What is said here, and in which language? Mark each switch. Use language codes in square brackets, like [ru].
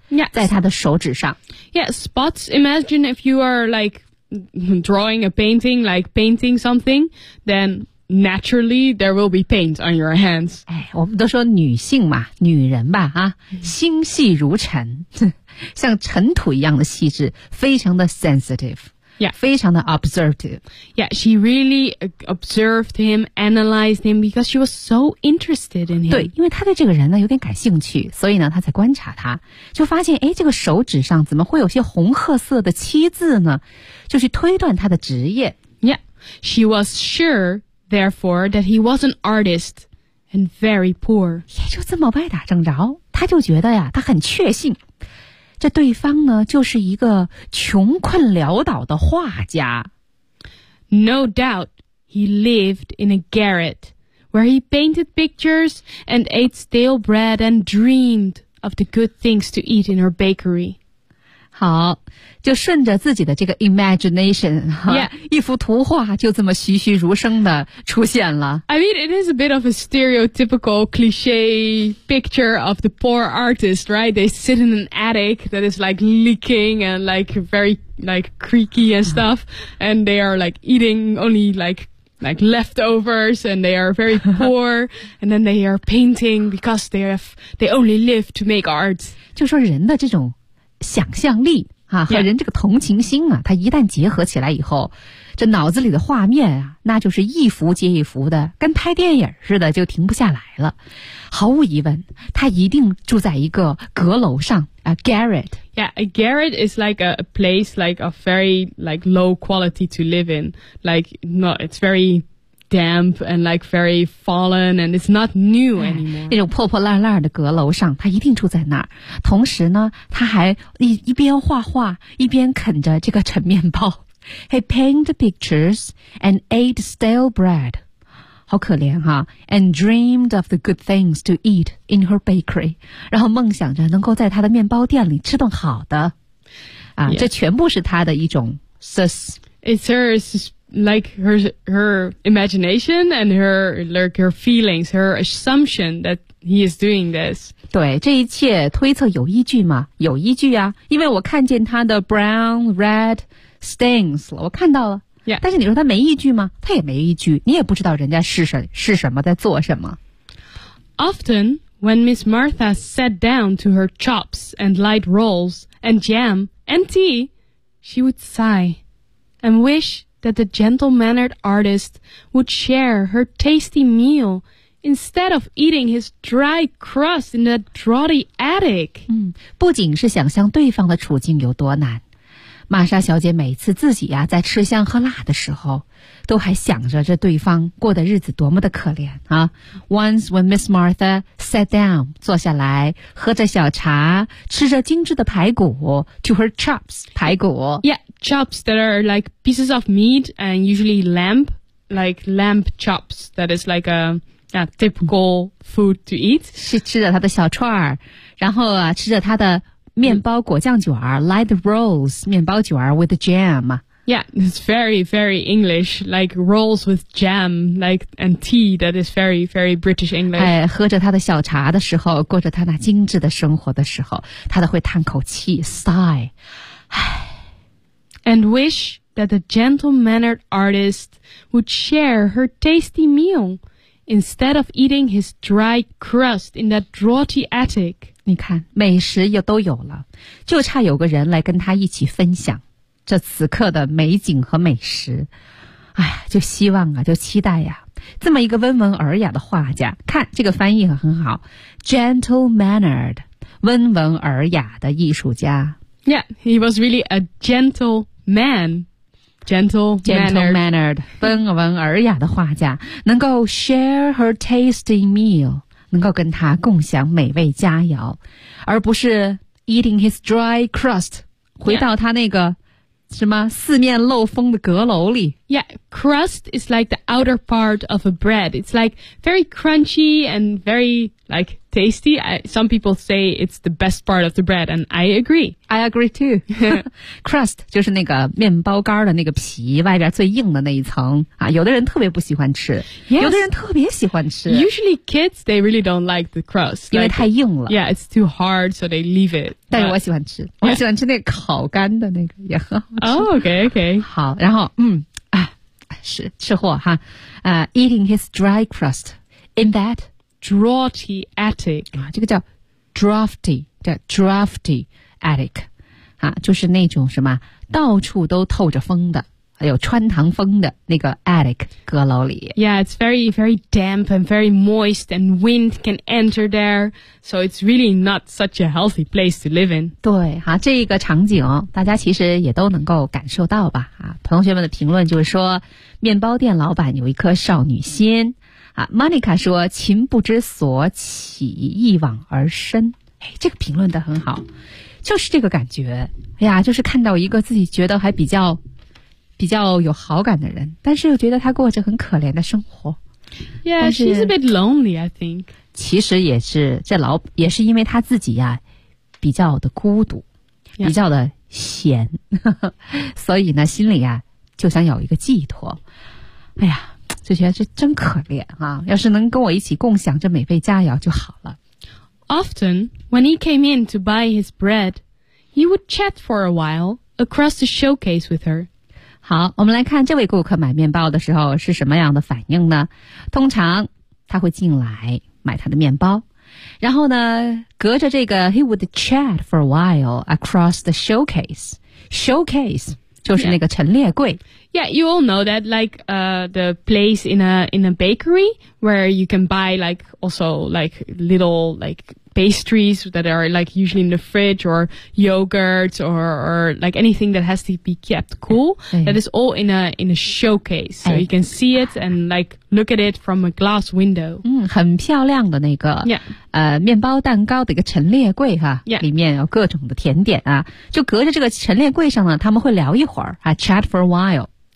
[en] yes. [zh] 在他的手指上。 [en] Yeah, spots. Imagine if you are like drawing a painting, like painting something, then naturally there will be paint on your hands. [zh] 哎，我们都说女性嘛，女人吧，啊，心细如尘，像尘土一样的细致，非常的 sensitive。 [en] Yeah, [zh] 非常的 observative. [en] Yeah, she really observed him, analyzed him because she was so interested in him. [zh] 对，因为她对这个人呢有点感兴趣，所以呢她在观察他，就发现哎，这个手指上怎么会有些红褐色的漆渍呢？就去推断他的职业。 [en] Yeah, she was sure, therefore, that he was an artist and very poor. [zh] 也就这么歪打正着，她就觉得呀，她很确信。这对方呢就是一个穷困潦倒的画家。 [en] No doubt he lived in a garret where he painted pictures and ate stale bread and dreamed of the good things to eat in her bakery. [zh] 好，就顺着自己的这个 imagination、 [en] yeah. [zh] 一幅图画就这么栩栩如生的出现了。 [en] I mean it is a bit of a stereotypical cliché picture of the poor artist, right? They sit in an attic that is like leaking and like very like creaky and stuff, and they are like eating only like leftovers, and they are very poor, and then they are painting because they only live to make art. [zh] 就说人的这种想象力啊，和人这个同情心啊，它一旦结合起来以后，这脑子里的画面啊，那就是一幅接一幅的，跟拍电影似的，就停不下来了。毫无疑问，他一定住在一个阁楼上啊 ，garret。 [en] Yeah, a garret is like a place like a very like low quality to live in. Like, no, it's very damp and like very fallen, and it's not new anymore. [zh] 那种破破烂烂的阁楼上，他一定住在那儿。同时呢，他还一边画画，一边啃着这个陈面包。 [en] He painted pictures and ate stale bread. [zh] 好可怜哈。 [en] And dreamed of the good things to eat in her bakery. [zh] 然后梦想着能够在他的面包店里吃顿好的。啊， [en] yeah. [zh] 这全部是他的一种 sus. [en] It's her sus. Like her imagination and her feelings, her assumption that He is doing this. [zh] 对，这一切推测有依据吗？有依据啊，因为我看见他的 [en] brown, red stains [zh] 了，我看到了。 [en] Yeah. [zh] 但是你说他没依据吗？他也没依据，你也不知道人家是什么，在做什么。 [en] Often, when Miss Martha sat down to her chops and light rolls and jam and tea, she would sigh and wish that the gentle-mannered artist would share her tasty meal instead of eating his dry crust in the draughty attic. [zh] 不仅是想象对方的处境有多难，玛莎小姐每次自己呀、啊、在吃香喝辣的时候，都还想着这对方过的日子多么的可怜啊。 [en] Once when Miss Martha sat down, [zh] 坐下来喝着小茶，吃着精致的排骨 [en] to her chops, 排骨。 Yeah, chops that are like pieces of meat and usually lamb, like lamb chops, that is like a typical food to eat. [zh] 是吃着她的小串儿，然后啊吃着她的面包果酱卷儿 [en] light rolls, [zh] 面包卷儿 [en] with jam. Yeah, it's very, very English, like rolls with jam, like, and tea, that is very, very British English. [zh] 哎，喝着他的小茶的时候，过着他那精致的生活的时候，他都会叹口气 sigh. [en] And wish that the gentle-mannered artist would share her tasty meal instead of eating his dry crust in that draughty attic. [zh] 你看，美食也都有了，就差有个人来跟他一起分享这此刻的美景和美食。哎，就希望啊，就期待呀、啊，这么一个温文尔雅的画家，看这个翻译很好 ，gentle-mannered， 温文尔雅的艺术家。 [en] Yeah, he was really a gentle man. [zh] Gentle-mannered, 温文尔雅的画家，能够 [en] share her tasty meal。 [zh] 能够跟他共享美味佳肴，而不是 [en] eating his dry crust， [zh] 回到他那个、 [en] yeah. [zh] 什么四面漏风的阁楼里。 [en] Yeah, crust is like the outer part of a bread. It's like very crunchy and very like tasty. Some people say it's the best part of the bread, and I agree. I agree too. [zh] Crust 就是那个面包干的那个皮，外边最硬的那一层啊。有的人特别不喜欢吃， [en] yes. [zh] 有的人特别喜欢吃。 [en] Usually kids, they really don't like the crust. [zh] Like, 因为太硬了。 [en] Yeah, it's too hard, so they leave it. [zh] 但是我喜欢吃， [en] yeah. [zh] 我喜欢吃那个烤干的那个，也很好吃。 [en] Oh, okay, okay. [zh] 好，然后是吃货哈， [en] eating his dry crust in that draughty attic [zh] 啊，这个叫 draughty， 叫 [en] draughty attic， [zh] 啊，就是那种什么到处都透着风的，有穿堂风的那个 attic 阁楼里。 [en] Yeah, it's very very damp and very moist, and wind can enter there, so it's really not such a healthy place to live in. [zh] 对哈、啊，这个场景大家其实也都能够感受到吧？啊，同学们的评论就是说。面包店老板有一颗少女心啊 ，Monica 说情不知所起，一往而深。哎，这个评论的很好，就是这个感觉。哎呀，就是看到一个自己觉得还比较有好感的人，但是又觉得他过着很可怜的生活。 [en] Yeah, she's a bit lonely, I think. [zh] 其实也是这老也是因为他自己呀、啊，比较的孤独， [en] yeah. [zh] 比较的闲，所以呢，心里啊。就想有一个寄托，哎呀，就觉得这真可怜啊！要是能跟我一起共享这美味佳肴就好了。 [en] Often, when he came in to buy his bread, he would chat for a while across the showcase with her. [zh] 好，我们来看这位顾客买面包的时候是什么样的反应呢？通常他会进来买他的面包，然后呢，隔着这个 [en] he would chat for a while across the showcase. [zh] Showcase. 就是那个陈列柜。 [en] Yeah, you all know that, like, the place in a bakery where you can buy, like, also, like, little, like, pastries that are, like, usually in the fridge or yogurts or, like, anything that has to be kept cool. That is all in a showcase. So you can see it and, like, look at it from a glass window. [zh] 嗯，很漂亮的那个。 [en] Yeah. [zh] 面包蛋糕的一个陈列柜哈。 [en] Yeah. [zh] 里面有各种的甜点啊。就隔着这个陈列柜上呢，他们会聊一会儿啊 , [en] chat for a while.